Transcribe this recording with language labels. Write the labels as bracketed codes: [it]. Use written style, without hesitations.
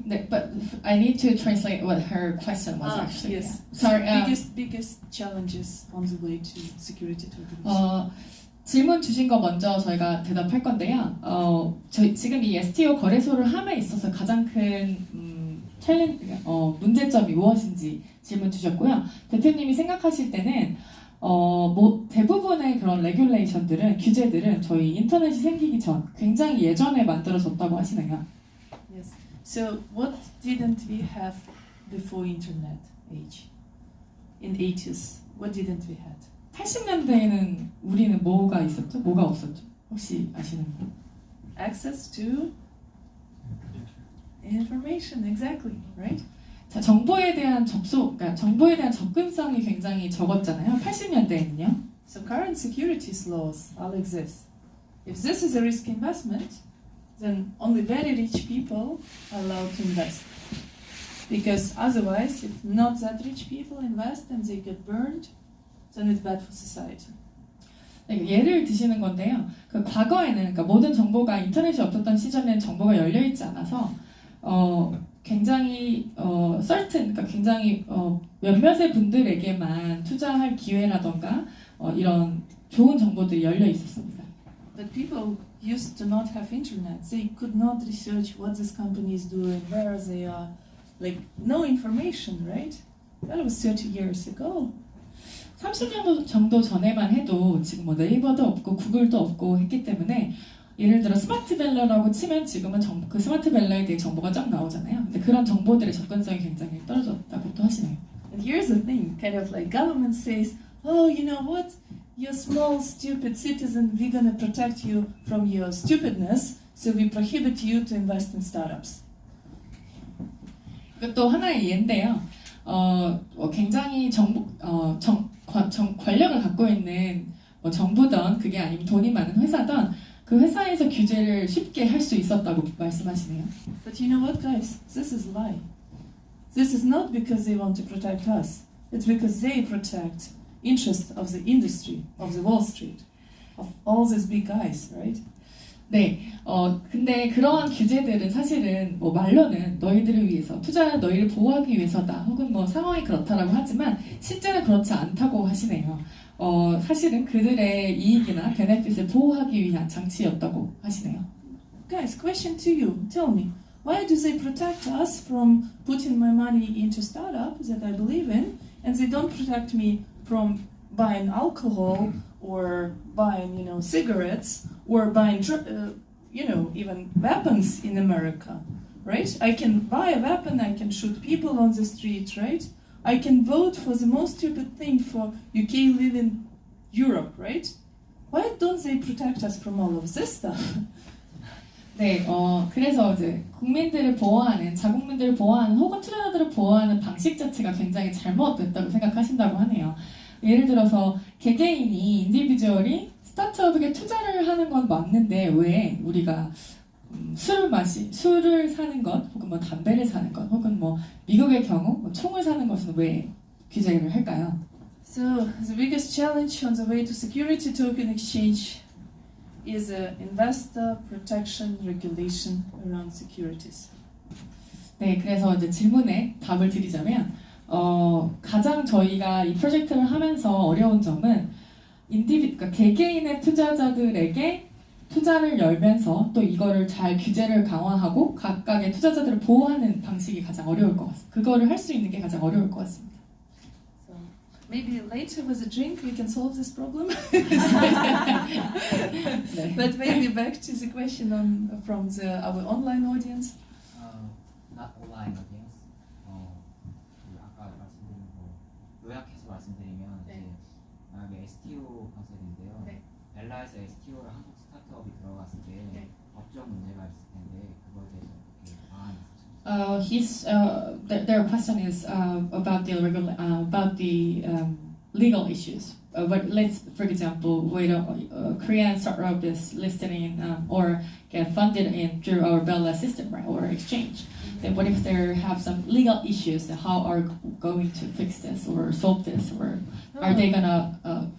[en] but I need to translate what her question was actually. Yes. Yeah. Sorry. Biggest challenges on the way to security regulation. [ko] 질문 주신 거 먼저 저희가 대답할 건데요. 저희 지금 이 STO 거래소를 함에 있어서 가장 큰 문제점이 무엇인지 질문 주셨고요. 대표님이 생각하실 때는 대부분의 그런 레귤레이션들은 규제들은 저희 인터넷이 생기기 전 굉장히 예전에 만들어졌다고 하시네요. [en] Yes. So what didn't we have before internet age? In 80s, what didn't we have? [ko] 80년대에는 우리는 뭐가 있었죠? 뭐가 없었죠? 혹시 아시는 분? [en] Access to information, exactly, right? [ko] 자, 정보에 대한 그러니까 정보에 대한 접근성이 굉장히 적었잖아요. 80년대에는요. [en] So current securities laws all exist. If this is a risk investment, then only very rich people are allowed to invest. Because otherwise, if not that rich people invest and they get burned, then it's bad for society. [ko] 예를 드시는 건데요. 그 과거에는 그러니까 모든 정보가 인터넷이 없었던 시절에는 정보가 열려 있지 않아서 굉장히 그러니까 굉장히 몇몇의 분들에게만 투자할 기회라던가 이런 좋은 정보들이 열려 있었습니다. [en] But people used to not have internet. They could not research what this company is doing, where they are, like no information, right? That was 30 years ago. [ko] 30년 정도 전에만 해도 지금 뭐 네이버도 없고 구글도 없고 했기 때문에 예를 들어 스마트밸러라고 치면 지금은 그 스마트밸러에 대해 정보가 쫙 나오잖아요. 근데 그런 정보들의 접근성이 굉장히 떨어졌다고 또 하시네요. [en] And here's the thing, kind of like government says, oh, you know what? You're small, stupid citizen, we're gonna protect you from your stupidness, so we prohibit you to invest in startups. [ko] 이것도 하나의 예인데요. 굉장히 권력을 갖고 있는 뭐 정부든 그게 아니면 돈이 많은 회사든 그 회사에서 규제를 쉽게 할 수 있었다고 말씀하시네요. [en] But you know what, guys? This is a lie. This is not because they want to protect us. It's because they protect interest of the industry, of the Wall Street, of all these big guys, right? [ko] 네, 근데 그러한 규제들은 사실은 뭐 말로는 너희들을 위해서 너희를 보호하기 위해서다 혹은 뭐 상황이 그렇다라고 하지만 실제는 그렇지 않다고 하시네요. 사실은 그들의 이익이나 베네핏을 보호하기 위한 장치였다고 하시네요. [en] Guys, question to you. Tell me, why do they protect us from putting my money into startups that I believe in, and they don't protect me from buying alcohol or buying, cigarettes or buying, even weapons in America, right? I can buy a weapon, I can shoot people on the street, right? I can vote for the most stupid thing for UK live in Europe, right? Why don't they protect us from all of this stuff? [ko] 네, 그래서 이제 국민들을 보호하는, 자국민들을 보호하는 혹은 투자자들을 보호하는 방식 자체가 굉장히 잘못됐다고 생각하신다고 하네요. 예를 들어서 개개인이 인디비주얼이 스타트업에게 투자를 하는 건 맞는데 왜 우리가 술을 사는 것 혹은 뭐 담배를 사는 것 혹은 뭐 미국의 경우 뭐 총을 사는 것은 왜 규제를 할까요? [en] So the biggest challenge on the way to security token exchange is investor protection regulation around securities. [ko] 네, 그래서 이제 질문에 답을 드리자면 가장 저희가 이 프로젝트를 하면서 어려운 점은 그러니까 개개인의 투자자들에게 투자를 열면서 또 이거를 잘 규제를 강화하고 각각의 투자자들을 보호하는 방식이 가장 어려울 것 같습니다. 그거를 할 수 있는 게 가장 어려울 것 같습니다. [en] So maybe later with a drink we can solve this problem. [ko] 네. [en] But maybe back to the question from our online audience. Not online audience. [ko] 그 아까 말씀드린 거 요약해서 말씀드리면 네. 이제 만약에 STO 컨셉인데요. 네. 벨라에서 STO를 한국 스타트업이 들어갔을 때 네. 법적 문제가 있을 텐데 그거에 대해서 어떻게 방안이 있으신지. [en] Their question is about the legal issues. But let's, for example, when a Korean startup is listed in or get funded in through our Bella system, right, or exchange. Then what if there have some legal issues? How are going to fix this or solve this, or are they gonna?